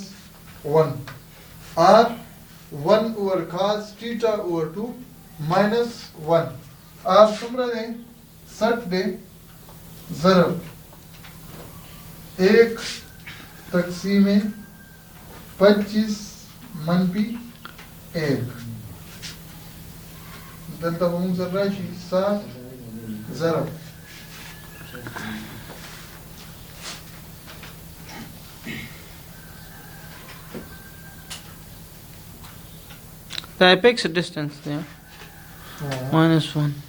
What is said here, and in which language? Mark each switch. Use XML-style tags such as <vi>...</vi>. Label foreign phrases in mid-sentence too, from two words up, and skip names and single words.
<en>2 minus 1 r 1 over cos theta over 2 minus 1 आर</en> <ps>څومره دی 60 دی ضرب 1 تقسیم 25 منفی 1 دلته به موږ سره راشي 7 ضرب</ps> <en>The apex distance there minus 1.</en>